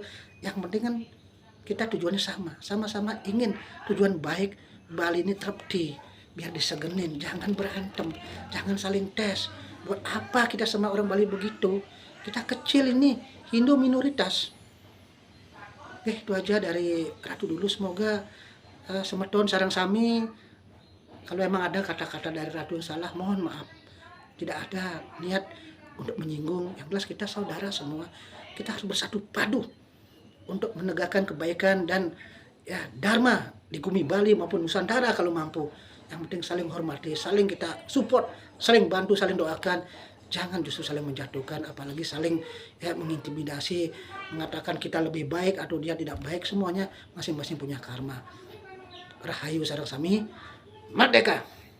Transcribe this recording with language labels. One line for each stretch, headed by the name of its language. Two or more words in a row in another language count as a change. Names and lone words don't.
Indonesian: Yang penting kan kita tujuannya sama-sama ingin tujuan baik Bali ini terpti, biar disegenin, jangan berantem, jangan saling tes. Buat apa kita sama orang Bali begitu? Kita kecil ini, Hindu minoritas. Oke, itu aja dari Ratu dulu. Semoga
Balinese: semeton sarang sami.
Indonesian: Kalau emang ada kata-kata dari Ratu yang salah, mohon maaf. Tidak ada niat untuk menyinggung. Yang jelas kita saudara semua. Kita harus bersatu padu untuk menegakkan kebaikan dan ya dharma di bumi Bali maupun Nusantara kalau mampu. Yang penting saling hormati, saling kita support, saling bantu, saling doakan. Jangan justru saling menjatuhkan, apalagi saling ya mengintimidasi, mengatakan kita lebih baik atau dia tidak baik. Semuanya masing-masing punya karma.
Balinese: Rahayu sareng sami. Merdeka!